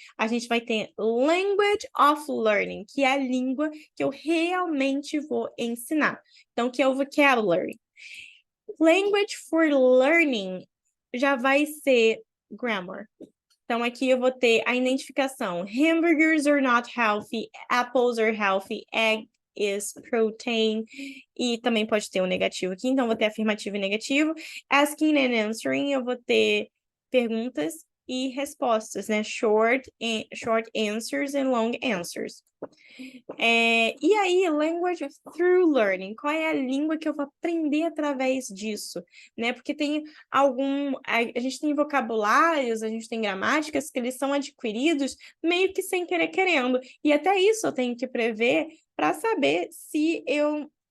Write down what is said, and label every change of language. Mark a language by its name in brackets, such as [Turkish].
[Portuguese] A gente vai ter Language of Learning, que é a língua que eu realmente vou ensinar. Então, que é o vocabulary. Language for Learning já vai ser grammar. Então, aqui eu vou ter a identificação. [English] Hamburgers are not healthy, apples are healthy, egg is protein. [Portuguese] E também pode ter um negativo aqui, então vou ter afirmativo e negativo. Asking and answering, eu vou ter perguntas e respostas, né? [English] Short answers and long answers. [Portuguese] E aí, language through learning, qual é a língua que eu vou aprender através disso, né? Porque a gente tem vocabulários, a gente tem gramáticas que eles são adquiridos meio que sem querer querendo, e até isso eu tenho que prever para saber se eu